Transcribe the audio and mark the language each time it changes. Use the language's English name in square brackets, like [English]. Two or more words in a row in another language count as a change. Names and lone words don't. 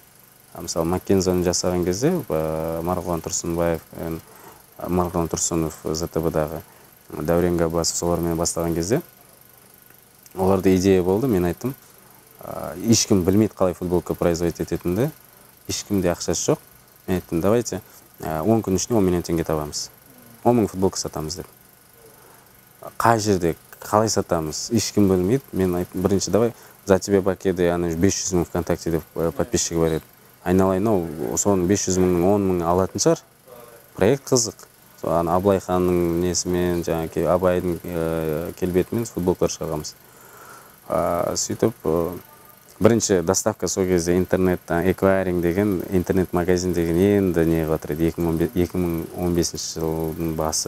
[Kazakh] Мысалы, Маккензоны жасаған кезде, Марғұлан Тұрсынбаев, Марғұлан Тұрсынов ЗТБ-дағы Дәурен Габбасов солармен бастаған кезде, оларда идея болды, мен айттым, ешкім білмейді қалай футболка производить ететінді, ешкімде ақшасы жоқ. Мен айттым, давайте 10 күн ішінде 10 миллион теңге табамыз. 10 мың футболка сатамыз деп. Қай жерде, қалай сатамыз, ешкім білмейді. Мен айттым, бірінші давай, за тебе бакеде 500 мың ВКонтакте деп подписчигі бар еді. Айналайын, соның 500 мыңның 10 мың алатын шығар. Проект қызық. Абылайханның несімен, Абайдың келбетімен футболкалар шығарамыз. Сөйтіп, бірінші доставка сол кезде интернеттен, эквайринг деген, интернет-магазин деген енді не қылатыр еді, 2015 жылдың басы.